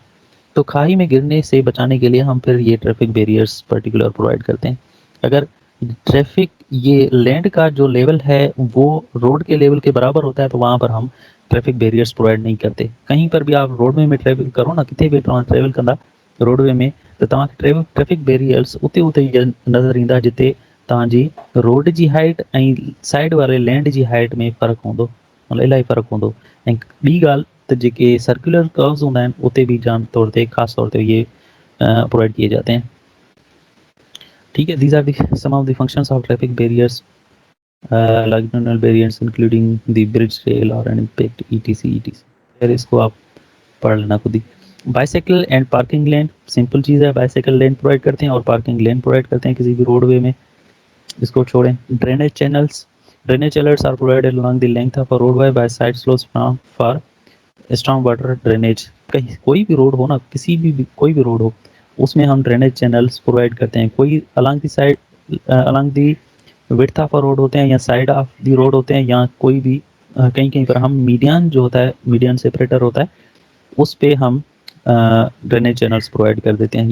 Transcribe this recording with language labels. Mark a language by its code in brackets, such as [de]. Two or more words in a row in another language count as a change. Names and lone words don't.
[hi] तो खाई में गिरने से बचाने के लिए हम फिर ये [en] traffic barriers particular provide [hi] करते हैं। अगर ट्रैफिक ये लैंड का जो लेवल है वो रोड के लेवल के बराबर होता है तो वहाँ पर हम [en] traffic barriers provide [hi] नहीं करते। कहीं पर भी आप रोडवे में ट्रैवल करो ना, [sd] किथे भी ट्रैवल कंदा रोडवे में, तो तव्हांखे [en] traffic barriers [sd] उते नज़र ईंदा जिते तव्हांजी रोड जी हाइट ऐं साइड वारे लैंड जी हाइट में फ़र्क़ु हूंदो, मतलब इलाही फ़र्क़ु हूंदो। ऐं ॿी ॻाल्हि त जेके [en] circular curves [sd] हूंदा आहिनि उते भी जाम तौर ते ख़ासि तौर ते [hi] ये प्रोवाइड किए जाते हैं। ठीक है, [en] these are the some of the functions of traffic barriers, longitudinal barriers including the bridge rail or an impact etc। [hi] फिर इसको आप पढ़ लेना खुद ही। [en] bicycle and parking lane, [hi] सिंपल चीज़ है, [en] bicycle lane provide [hi] करते हैं और [en] parking lane provide [hi] करते हैं किसी भी रोडवे में, इसको छोड़ें। [en] drainage channels are provided along the length of a roadway by side slopes for strong water drainage. [hi] कहीं कोई भी रोड हो ना, किसी भी कोई भी रोड हो उसमें हम [en] drainage channels provide [hi] करते हैं। कोई [en] along the side along the width of a road [hi] होते हैं या [en] side of the road [hi] होते हैं, या कोई भी कहीं कहीं पर हम मीडियन जो होता है, [en] median separator [hi] होता है, उस पे हम [en] drainage channels provide [hi] कर देते हैं।